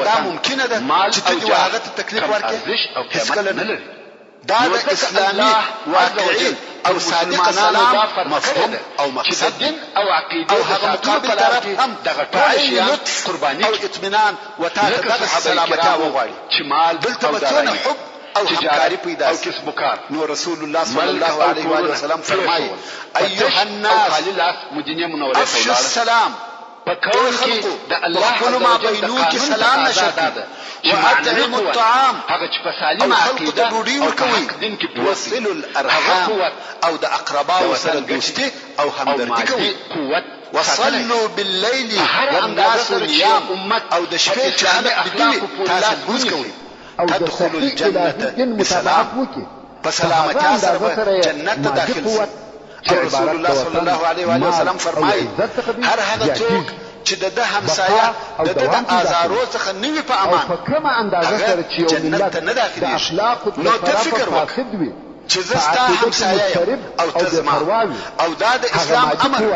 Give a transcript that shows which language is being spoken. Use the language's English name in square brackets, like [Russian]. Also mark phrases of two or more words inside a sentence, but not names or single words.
[Pashto] دا ممکنه ده چې ته دې هغه ته تکلیف ورکړې هېڅکله نه لري دا د اسلامي واقعي او صادق سلام مفهوم او مقصد او هغه مقابل طرف هم په عین لطف او اطمینان و تا ته دغه سلامتیا وغواړي دلته به څونه حب او همکاری پیدا شي نو رسول الله [Arabic] صلی الله علیه و آله وسلم [Pashto] فرمایي [Arabic] ایها الناس افشوا السلام [Pashto] پکول کې د الله خپل ما بینو کې سلام نشته [Arabic] واطعموا الطعام [Pashto] هغه چې په سالمه عقیده ډوډۍ ورکوي [Arabic] وصلوا الارحام [Pashto] او د اقرباو سره دوستي او همدردي کوي [Arabic] وصلوا بالليل والناس نيام [Pashto] او د شپې چې خلک بدوي تاسو لمونځ کوئ [Arabic] تدخلوا الجنة بسلام [Pashto] فسلامتیا سره به جنت ته داخل شئ رسول الله [Arabic] صلی الله علیه و آله وسلم [Pashto] فرمایي هر هغه څوک چې د ده همسایه د ده د آزارو څخه نه وي په امان هغه جنت ته نه داخلېږي نو ته فکر وکړه چې زه ستا همسایه یم او ته زما او دا د اسلام امر